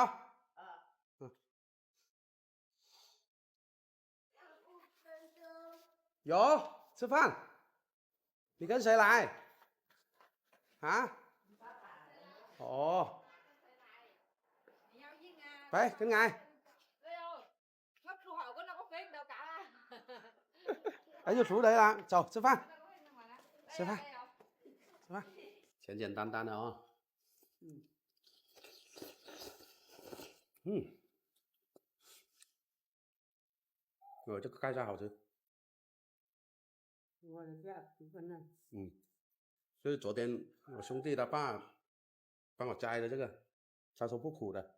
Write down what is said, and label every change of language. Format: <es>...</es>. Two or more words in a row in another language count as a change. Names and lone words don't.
<zh>嗯，有吃饭。你跟谁来？啊？哦，喂，跟 ai?</zh> <vi>Ấy vô xuống đấy là, chào,</vi> <zh>吃饭，吃饭，吃饭，简简单单的哦。嗯，这个盖菜好吃。嗯，就是昨天我兄弟他爸帮我摘的这个，他说不苦的。</zh>